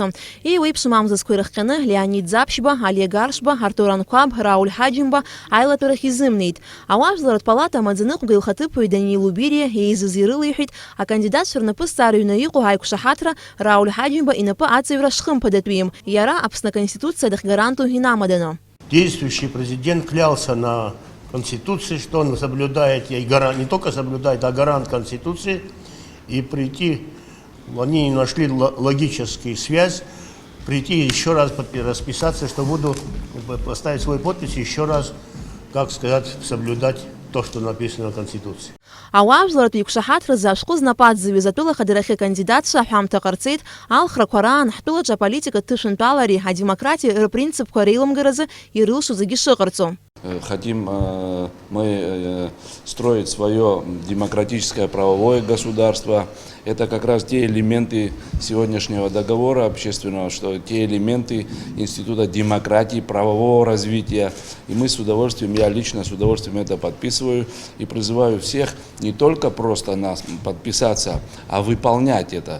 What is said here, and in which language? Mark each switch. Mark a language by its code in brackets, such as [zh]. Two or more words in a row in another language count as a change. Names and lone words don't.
[ab] Еиуеиԥшым амзазқәа ирыхҟьаны Леонид Ӡаԥшьба, Алиа Гаршба, Артур Анқәаб, Рауль Ҳаџьымба аилатәарахь изымнеит. Ауажәларатә палата амаӡаныҟәгаҩ илхаҭыԥуаҩ Даниил Убириа еизаз ирылеиҳәеит акандидатцәа рнапы зҵаарҩны иҟоу аиқәшаҳаҭра Рауль Ҳаџьымба инапы аҵаҩра шхымԥадатәим. Иара Аԥсны Аконституциа дахьгаранту инамаданы. [ru] Действующий президент клялся на Конституции, что он соблюдает, и не только соблюдает, а гарант Конституции. И прийти, они нашли логическую связь, прийти еще раз расписаться, что буду поставить свой подпись и еще раз, как сказать, соблюдать то, что написано в Конституции. [ab] Ауажәларатә иқәшаҳаҭразы ашәҟәы знапы аӡӡҩыз атәыла ахадырахьы акандидатцәа аҳәамҭа ҟарҵеит алхрақәа раан ҳтәылаҿы аполитикатә ҭышәынтәалареи адемократиеи рпринципқәа реиламгаразы ирылшо зегьы шыҟарҵо. [ru] Хотим мы строить свое демократическое правовое государство. Это как раз те элементы сегодняшнего договора общественного, что те элементы института демократии, правового развития. И мы с удовольствием, я лично с удовольствием это подписываю и призываю всех не только просто нас подписаться, а выполнять это.